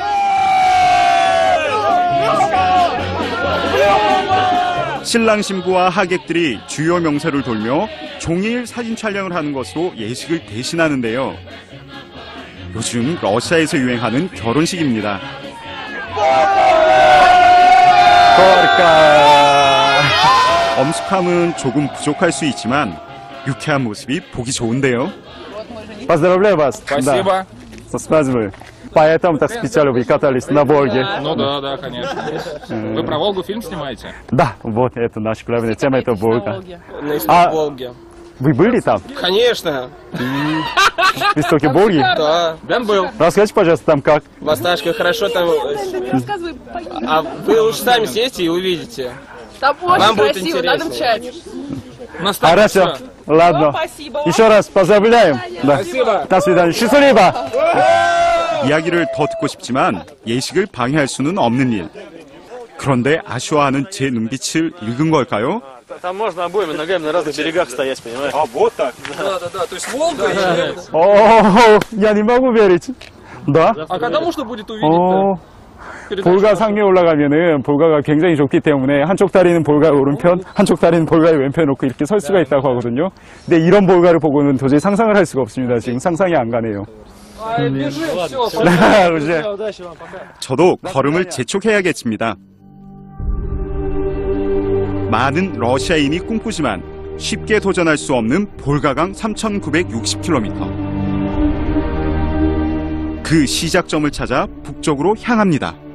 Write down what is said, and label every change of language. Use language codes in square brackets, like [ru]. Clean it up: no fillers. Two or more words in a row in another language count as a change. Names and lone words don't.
[ko] 신랑 신부와 하객들이 주요 명소를 돌며 종일 사진 촬영을 하는 것으로 예식을 대신하는데요. 요즘 러시아에서 유행하는 결혼식입니다. 엄숙함은 조금 부족할 수 있지만 유쾌한 모습이 보기 좋은데요. [ru] Поздравляю вас. Спасибо. Со свадьбой. Поэтому так специально вы катались на Волге. Ну да, конечно. Вы про Волгу фильм снимаете? Да, вот это наша главная тема, это Волга. На Волге. Вы были там? Конечно, В истоке Волги? да. Бен был. Расскажите, пожалуйста, там как? В Осташках хорошо там. Рассказывай, А вы лучше сами съездите и увидите. там очень Вам будет красиво, надо интереснее. мчать. У нас там Хорошо. всё. Ладно. Спасибо. Еще раз поздравляем. Да. До свидания. Счастливо. [ko] 이야기를 더 듣고 싶지만 예식을 방해할 수는 없는 일. 그런데 아쉬워하는 제 눈빛을 읽은 걸까요? [ru] Там можно обоими ногами на разных берегах стоять, понимаешь? А вот так. Да, то есть Волга и... О, я не могу верить. Да? А когда можно будет 어, увидеть-то? [ko] 볼가 상류에 올라가면은 볼가가 굉장히 좁기 때문에 한쪽 다리는 볼가의 오른편, 한쪽 다리는 볼가의 왼편 놓고 이렇게 설 수가 있다고 하거든요. 근데 이런 볼가를 보고는 도저히 상상을 할 수가 없습니다. 지금 상상이 안 가네요. [ru] Бежим, все. [ko] 이제 [ru] Удачи вам, пока. [ko] 저도 걸음을 재촉해야겠습니다. 많은 러시아인이 꿈꾸지만 쉽게 도전할 수 없는 볼가강 3,960km. 그 시작점을 찾아 북쪽으로 향합니다.